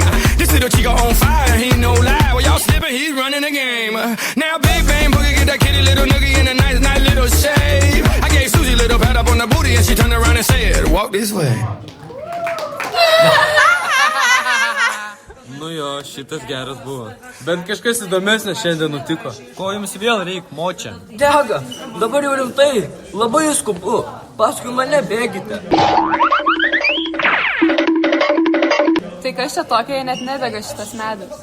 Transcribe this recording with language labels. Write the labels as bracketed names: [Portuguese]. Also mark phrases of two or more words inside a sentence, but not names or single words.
[English] This little chico on fire, he ain't no lie. Well, y'all slipping, he's running the game. Now, big bang boogie, get that kitty little noogie in a nice, nice little shave. I gave Susie a little pat up on the booty, and she turned around and said, walk this way. [Lithuanian] Nu jo, šitas geras buvo. Bent kažkas įdomesnė šiandien nutiko. Ko jums vėl reik, močia? Dega, dabar jau rimtai, labai skubu, paskui mane bėgite. Tai kas čia tokia, jei net nedega šitas medis?